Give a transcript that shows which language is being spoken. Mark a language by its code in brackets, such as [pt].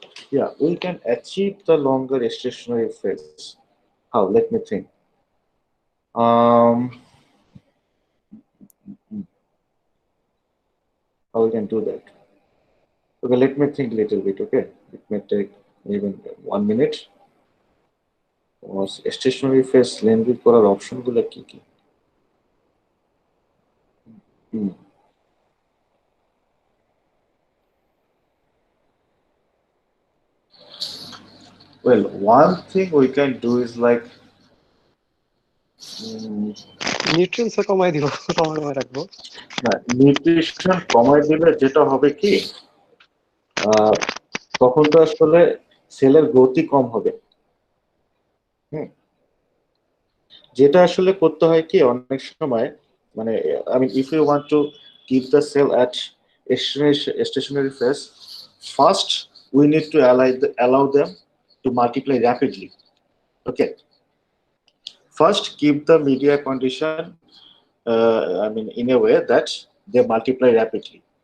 [en] Yeah, we can achieve the longer stationary phase. How? Let me think. How we can do that? Okay, let me think a little bit. Okay, it may take even 1 minute. [bn] Or stationary phase lengthy করার অপশনগুলো কি কি? Hmm. [en] Well, one thing we can do is like [bn] nutrients কমাই দিব, কমাই রাখবো। Nutrition কমায় দিলে যেটা হবে কি, তখন তো আসলে সেলের গ্রোথই কম হবে। যেটা আসলে করতে হয় কি অনেক সময়, মানে [en] I mean if you want to keep the cell at stationary phase, first we need to allow them to multiply rapidly. Okay, first keep the media condition I mean in a way that they multiply rapidly.